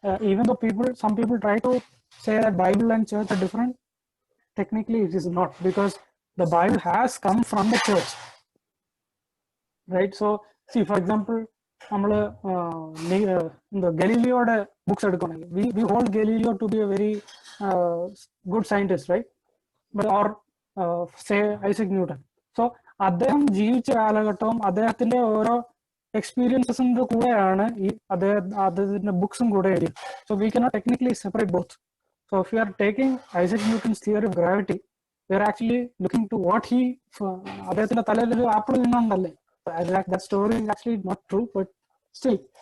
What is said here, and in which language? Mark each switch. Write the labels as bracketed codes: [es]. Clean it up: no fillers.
[en] even though some people try to say that Bible and church are different, technically it is not, because the Bible has come from the church, right? So see, for example, the Galileo books we hold Galileo to be a very good scientist, right? But or say Isaac Newton. [ml] So അദ്ദേഹം ജീവിച്ച കാലഘട്ടവും അദ്ദേഹത്തിന്റെ ഓരോ എക്സ്പീരിയൻസസിന്റെ കൂടെയാണ് ഈ അദ്ദേഹത്തിന്റെ ബുക്സും കൂടെ എഴുതിയത്. [en] So we cannot technically separate both. So if we are taking Isaac Newton's theory of gravity, we are actually looking to what he [ml] അദ്ദേഹത്തിന്റെ തലയിൽ ഒരു apple വീണുണ്ടല്ലേ. [en] That story is actually not true, but still.